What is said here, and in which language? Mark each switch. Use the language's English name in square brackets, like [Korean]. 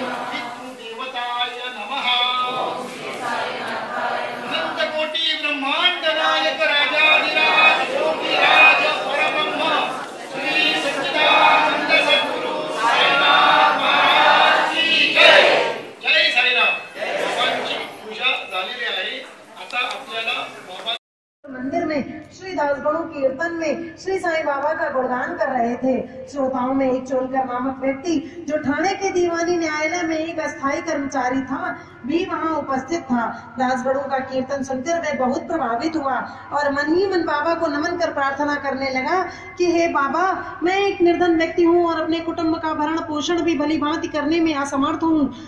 [Sanskrit] पितृ देवताय नमः। [Hindi] अनंत कोटि ब्रह्मांड नायक राजाधिराज योगिराज परब्रह्म श्री सच्चिदानंद सद्गुरु साईनाथ महाराज की जय। जय साईनाथ। [Marathi] बाबांची पूजा झालेली आहे। आता आपल्याला बाबा [Hindi] मंदिर में श्री दासगणों कीर्तन में श्री साईं बाबा का गुणगान कर रहे थे। श्रोताओं में एक चोलकर नामक व्यक्ति जो ठाणे के दीवानी न्यायालय में एक अस्थायी कर्मचारी था भी वहां उपस्थित था। दासगणों का कीर्तन सुनकर वह बहुत प्रभावित हुआ और मन ही मन बाबा को नमन कर प्रार्थना करने लगा कि हे बाबा, मैं एक निर्धन व्यक्ति हूँ और अपने कुटुंब का भरण पोषण भी भली भांति करने में असमर्थ हूँ।